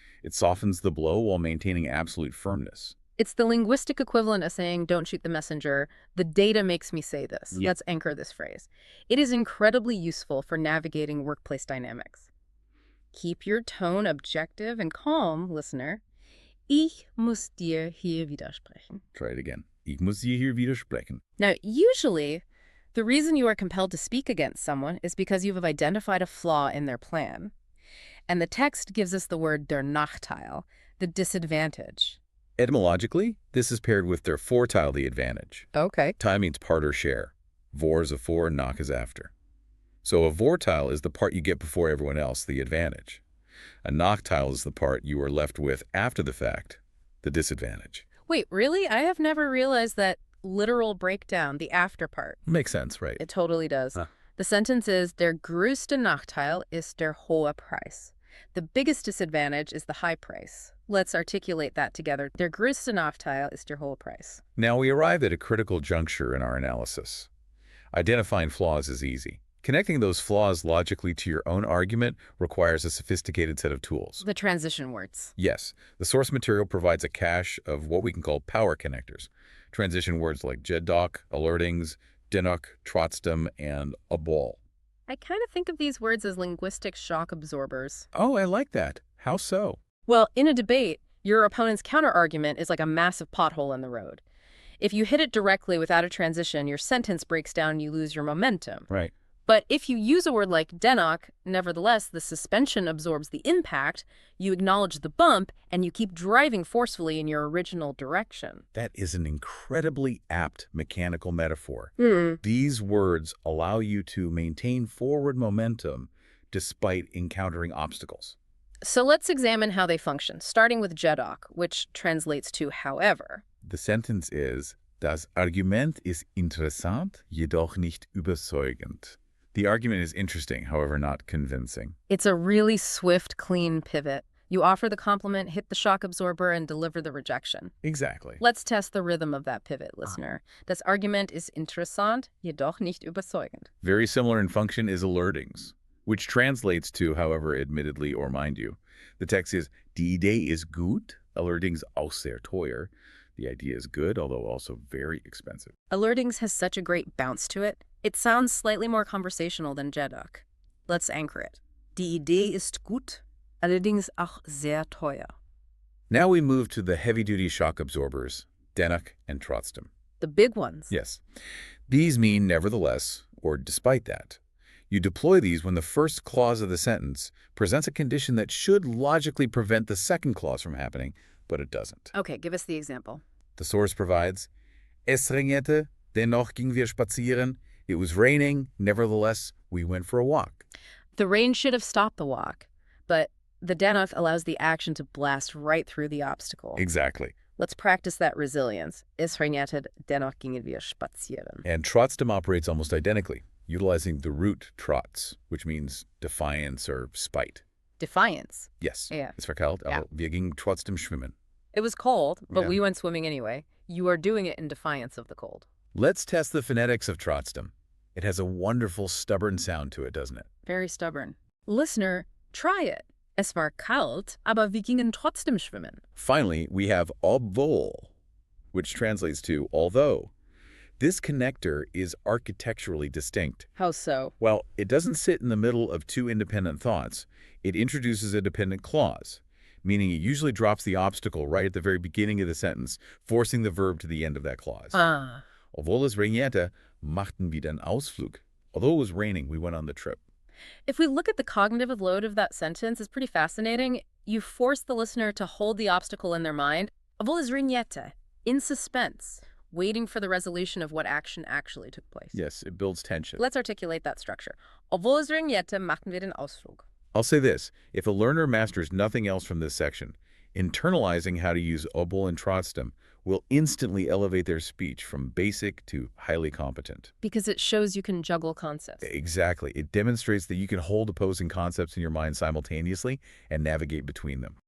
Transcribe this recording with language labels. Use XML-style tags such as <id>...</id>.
<en>It softens the blow while maintaining absolute firmness. It's the linguistic equivalent of saying, don't shoot the messenger. The data makes me say this. Yeah. Let's anchor this phrase. It is incredibly useful for navigating workplace dynamics. Keep your tone objective and calm, listener.</en> <de>Ich muss dir hier widersprechen.</de> <en>Try it again.</en> <de>Ich muss dir hier widersprechen.</de> <en>Now, usually, the reason you are compelled to speak against someone is because you have identified a flaw in their plan. And the text gives us the word der Nachteil, the disadvantage. Etymologically, this is paired with der Vorteil, the advantage. Okay. Teil means part or share. Vor is afore, nach is after. So a Vorteil is the part you get before everyone else, the advantage. A Nachteil is the part you are left with after the fact, the disadvantage. Wait, really? I have never realized that literal breakdown, the after part. Makes sense, right? It totally does. Huh. The sentence is,</en> <de>der größte Nachteil ist der hohe Preis.</de> <en>The biggest disadvantage is the high price. Let's articulate that together.</en> <de>Der größte Nachteil ist der hohe Preis.</de> <en>Now we arrive at a critical juncture in our analysis. Identifying flaws is easy. Connecting those flaws logically to your own argument requires a sophisticated set of tools. The transition words. Yes, the source material provides a cache of what we can call power connectors. Transition words like jedoch, alertings, dennoch, trotzdem, and obwohl. I kind of think of these words as linguistic shock absorbers. Oh, I like that. How so? Well, in a debate, your opponent's counterargument is like a massive pothole in the road. If you hit it directly without a transition, your sentence breaks down and you lose your momentum. Right. But if you use a word like dennoch, nevertheless, the suspension absorbs the impact, you acknowledge the bump, and you keep driving forcefully in your original direction. That is an incredibly apt mechanical metaphor. Hmm. These words allow you to maintain forward momentum despite encountering obstacles. So let's examine how they function, starting with jedoch, which translates to however. The sentence is,</en> <de>Das Argument ist interessant, jedoch nicht überzeugend.</de> <en>The argument is interesting, however not convincing. It's a really swift, clean pivot. You offer the compliment, hit the shock absorber, and deliver the rejection. Exactly. Let's test the rhythm of that pivot, listener.</en> <de>Das Argument ist interessant, jedoch nicht überzeugend.</de> <en>Very similar in function is alertings, which translates to, however, admittedly or mind you. The text is,</en> <de>Die Idee ist gut, allerdings auch sehr teuer.</de> <en>The idea is good, although also very expensive. Alertings has such a great bounce to it. It sounds slightly more conversational than jedoch. Let's anchor it.</en> <de>Die Idee ist gut, allerdings auch sehr teuer.</de> <en>Now we move to the heavy-duty shock absorbers, dennoch and trotzdem. The big ones. Yes. These mean nevertheless, or despite that. You deploy these when the first clause of the sentence presents a condition that should logically prevent the second clause from happening, but it doesn't. Okay, give us the example. The source provides,</en> <de>Es regnete, dennoch gingen wir spazieren.</de> <en>It was raining, nevertheless, we went for a walk. The rain should have stopped the walk, but the dennoch allows the action to blast right through the obstacle. Exactly. Let's practice that resilience.</en> <de>Es regnete, dennoch gingen wir spazieren.</de> <en>And trotzdem operates almost identically, utilizing the root trotz, which means defiance or spite. Defiance. Yes. Yeah.</en> <de>Es verkalt, Ja. aber wir gingen trotzdem schwimmen.</de> <en>It was cold, but Yeah. we went swimming anyway. You are doing it in defiance of the cold. Let's test the phonetics of trotzdem. It has a wonderful, stubborn sound to it, doesn't it? Very stubborn. Listener, try it.</en> <de>Es war kalt, aber wir gingen trotzdem schwimmen.</de> <en>Finally, we have obwohl, which translates to although. This connector is architecturally distinct. How so? Well, it doesn't sit in the middle of two independent thoughts. It introduces a dependent clause, meaning it usually drops the obstacle right at the very beginning of the sentence, forcing the verb to the end of that clause. Ah.</en> <de>Obwohl es regnete, machten wir den Ausflug.</de> <en>Although it was raining, we went on the trip. If we look at the cognitive load of that sentence, it's pretty fascinating. You force the listener to hold the obstacle in their mind,</en> <de>obwohl es regnete,</de> <en>in suspense, waiting for the resolution of what action actually took place. Yes, it builds tension. Let's articulate that structure.</en> <de>Obwohl es regnete, machten wir den Ausflug.</de> <en>I'll say this, if a learner masters nothing else from this section, internalizing how to use obwohl and trotzdem will instantly elevate their speech from basic to highly competent. Because it shows you can juggle concepts. Exactly. It demonstrates that you can hold opposing concepts in your mind simultaneously and navigate between them.</en>